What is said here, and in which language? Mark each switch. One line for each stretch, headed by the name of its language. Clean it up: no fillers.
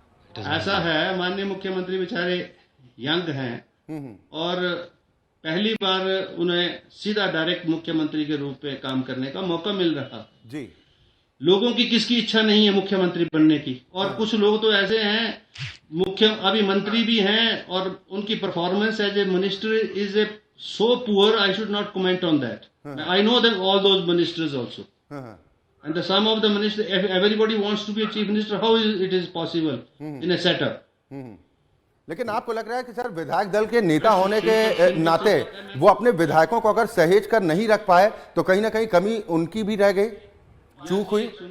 Hindi: ऐसा है, माननीय मुख्यमंत्री बेचारे यंग हैं और पहली बार उन्हें सीधा डायरेक्ट मुख्यमंत्री के रूप में काम करने का मौका मिल रहा जी। लोगों की किसकी इच्छा नहीं है मुख्यमंत्री बनने की, और कुछ लोग तो ऐसे हैं अभी मंत्री भी हैं और उनकी performance
English: As a minister is a so poor, I should not comment on that. I know that all those ministers also, and the sum of the minister, if everybody wants to be a chief minister, how it is possible in a setup?
Hindi: लेकिन आपको लग रहा है कि sir विधायक दल के नेता होने के नाते वो अपने विधायकों को अगर सहेज कर नहीं रख पाए तो कहीं ना कहीं कमी उनकी भी रह गई, चूक हुई?